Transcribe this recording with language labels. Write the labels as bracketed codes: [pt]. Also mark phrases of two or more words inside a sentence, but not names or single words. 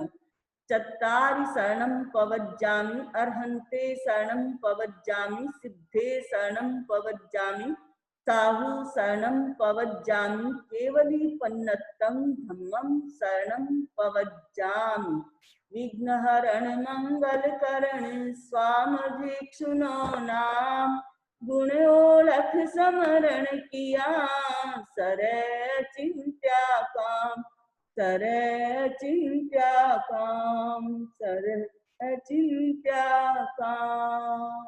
[pra] चत्तारि शरणं पवज्जामि अर्हन्ते शरणं पवज्जामि सिद्धे शरणं पवज्जामि साहू शरणं पवज्जामि केवली पन्नत्तं धम्मं शरणं पवज्जामि। [raj] विघ्नहरण मंगलकरण स्वामभिक्षुनो नाम गुणोलख समरण किया सरय चिंत्या काम सरय चिंत्या काम सरय चिंत्या काम।